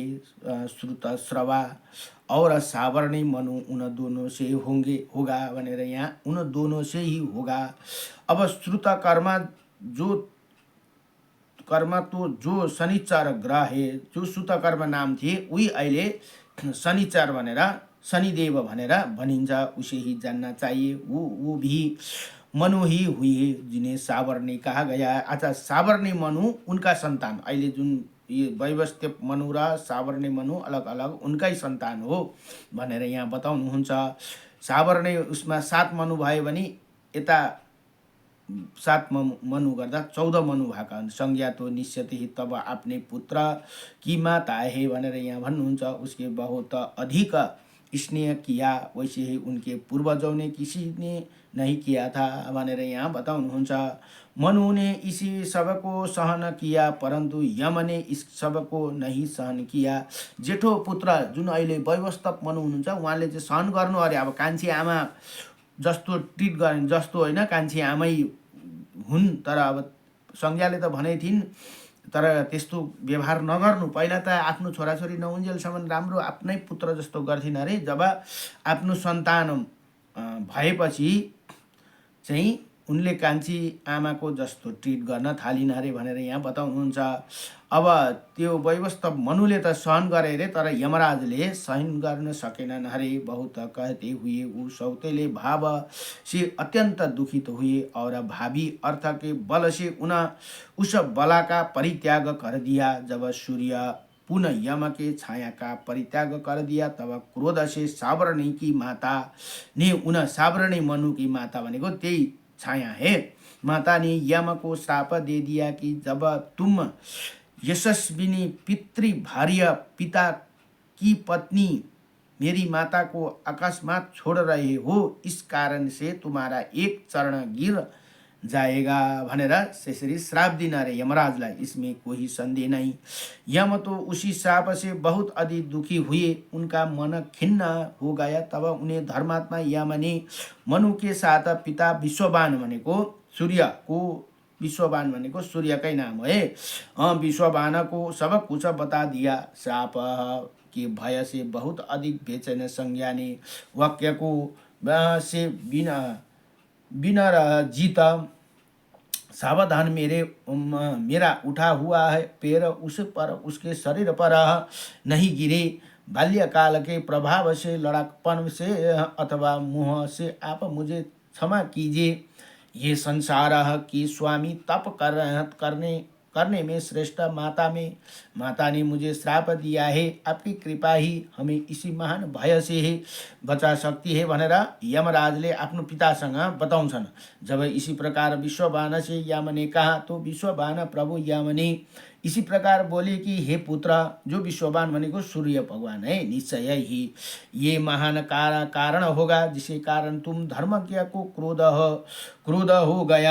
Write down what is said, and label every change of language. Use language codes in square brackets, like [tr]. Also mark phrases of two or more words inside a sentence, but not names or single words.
[hi] श्रुत श्रवा और सावर्णी मनु उन दोनों से होगा [ne] भनेर यहाँ [hi] उन दोनों से ही होगा। अब श्रुत कर्म तो जो शनिचर ग्रह है, जो श्रुत कर्म नाम थे वही [ne] अहिले शनिचर भनेर शनिदेव भनेर भनिन्छ। [hi] उसे ही जानना चाहिए, वो भी मनु ही हुई है जिन्हें सावर्णी कहा गया है। अच्छा, सावर्णी मनु उनका संतान, [ne] अहिले जुन ये वैवस्त्य मनु र सावर्णी मनु अलग अलग उनकै संतान हो भनेर यहाँ बताउनुहुन्छ। सावर्णी उसमा 7 मनु भयो भने यता 7 मनु गर्दा 14 मनु भएका हुन्। [hi] संज्ञा तो निश्चित ही तब अपने पुत्र की माता है [ne] भनेर यहाँ भन्नुहुन्छ। [hi] उसके बहुत अधिक स्नेह किया, वैसे ही उनके पूर्वजों ने किसी ने नहीं किया था [ne] भनेर यहाँ बताउनुहुन्छ। [hi] मनु ने इसी सबको सहन किया परंतु यम ने इस सबको नहीं सहन किया। [ne] जेठो पुत्र जुन अहिले वैवस्वत मनु हुनुहुन्छ उहाँले चाहिँ सहन गर्नु अरे। अब कान्छी आमा जस्तो ट्रिट गर्ने जस्तो होइन, कान्छी आमै हुन्, तर अब संज्ञाले त भने थिइन् तर त्यस्तो व्यवहार नगर्नु। पहिला त आफ्नो छोराछोरी नहुन्जेलसम्म राम्रो आफ्नै पुत्र जस्तो गर्थिन् अरे। जब आफ्नो सन्तान भएपछि चाहिँ उनले कान्छी आमाको जस्तो ट्रिट गर्न थालिन् अरे भनेर यहाँ बताउनुहुन्छ। अब त्यो वैवस्व मनुले त सहन गरे रे, तर यमराजले सहन गर्न सकेनन् अरे। [hi] बहुत कहते हुए वो सौतेले भाव से अत्यंत दुखित हुए और भावी अर्थ के बल से उस बला का परित्याग कर दिया। जब सूर्य पुनः यम के छाया का परित्याग कर दिया तब क्रोध से सावर्णी की माता ने उन सावर्णी मनु की माता [ne] भनेको त्यही छाया [hi] है, माता ने यम को श्राप दे दिया कि जब तुम यशस्विनी पितृ भार्य पिता की पत्नी मेरी माता को अकस्मात छोड़ रहे हो, इस कारण से तुम्हारा एक चरण गिर जाएगा [ne] भनेर त्यसरी श्राप दिन अरे यमराजलाई। [hi] इसमें कोई संदेह नहीं। यम तो उसी श्राप से बहुत अधिक दुखी हुए, उनका मन खिन्न हो गया। तब उन्हें धर्मात्मा यम ने मनु के साथ पिता विश्ववान [ne] भनेको सूर्यको, [hi] विश्ववान [ne] भनेको सूर्यकै [hi] नाम है, विश्ववान को सब कुछ बता दिया। श्राप के भय से बहुत अधिक बेचैन संज्ञा ने वाक्य को से बिना जीत सावधान मेरा उठा हुआ है पैर उस पर उसके शरीर पर नहीं गिरे। बाल्यकाल के प्रभाव से लड़कपन से अथवा मोह से आप मुझे क्षमा कीजिए। ये संसार की स्वामी तप करने में श्रेष्ठ माता ने मुझे श्राप दिया है। आपकी कृपा ही हमें इसी महान भय से बचा सकती है [ne] भनेर यमराजले आफ्नो पितासँग बताउँछन्। [hi] जब इसी प्रकार विश्ववान से यम ने कहा तो विश्ववान प्रभु यम ने इसी प्रकार बोले कि हे पुत्र, जो विश्ववान भनेको सूर्य भगवान है, निश्चय ही ये महान कारण होगा जिसके कारण तुम धर्मज्ञ को क्रोध हो गया।